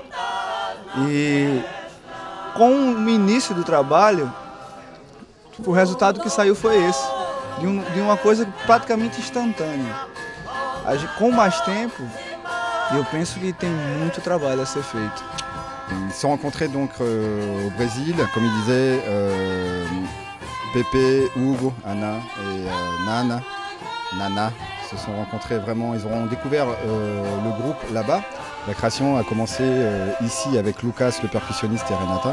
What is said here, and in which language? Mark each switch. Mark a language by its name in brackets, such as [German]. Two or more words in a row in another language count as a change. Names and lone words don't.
[Portuguese] E com o início do trabalho, o resultado que saiu foi esse, de uma coisa praticamente instantânea. Com mais tempo, eu penso que tem muito trabalho a ser feito. [French] Ils se sont rencontrés donc au Brésil, comme il disait, Pepe, Hugo, Anna et Nana, Ils se sont rencontrés vraiment, ils ont découvert le groupe là-bas. La création a commencé ici avec Lucas, le percussionniste, et Renata.